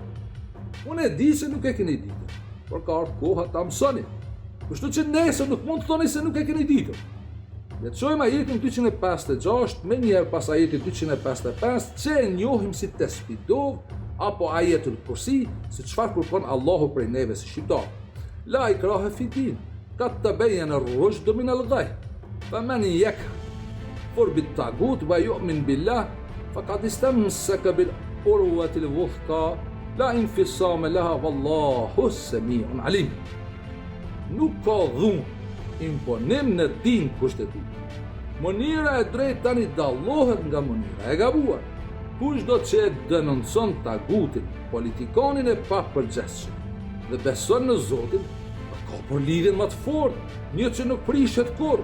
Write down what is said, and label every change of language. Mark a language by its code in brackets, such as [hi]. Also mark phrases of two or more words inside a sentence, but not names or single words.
[sq] Unë e di se nuk e keni ditur, por ka ardhur koha ta mësoni. Kështu që nesër nuk mund të thoni se nuk e keni ditur. Lexojmë ajetin 256 me njerë pas ajetin 255 që e njohim si Tespidov apo ajetul Kursi, se çfarë kërkon Allahu prej neve si shqiptar. [ar] لا إكراه في الدين قد تبين الرشد من الغي. فمن يكفر بالطاغوت ويؤمن بالله فقد استمسك بالعروة الوثقى لا انفصام لها والله السميع عليم. [sq] Nuk ka dhun imponim në din kushtetues. Mënyra e drejtë tani dallohet nga mënyra e gabuar. Kushdo që e denoncon tagutin, politikanin e papërgjeshëm dhe beson në Zotin, ka për lidhjen më të fortë, një që nuk prishet kurrë.